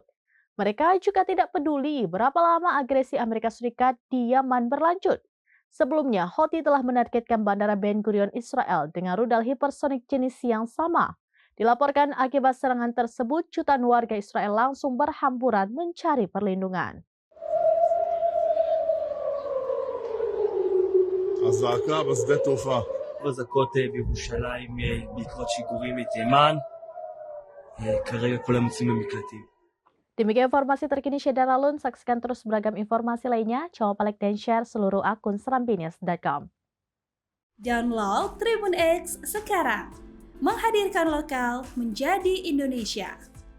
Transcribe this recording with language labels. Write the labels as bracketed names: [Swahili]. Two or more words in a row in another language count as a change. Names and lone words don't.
[Indonesian] Mereka juga tidak peduli berapa lama agresi Amerika Serikat di Yaman berlanjut. Sebelumnya, Houthi telah menargetkan Bandara Ben Gurion Israel dengan rudal hipersonik jenis yang sama. Dilaporkan akibat serangan tersebut, jutaan warga Israel langsung berhamburan mencari perlindungan. [Hebrew] הזעקה בשדה תעופה. אזעקות בירושלים בעקבות שיגורים מתימן. כרגע כולם יוצאים למקלטים. [Indonesian] Demikian informasi terkini Syedara Lun. Saksikan terus beragam informasi lainnya. Jangan lupa like dan share seluruh akun serambinius.com. Download Tribun X sekarang. Menghadirkan lokal menjadi Indonesia.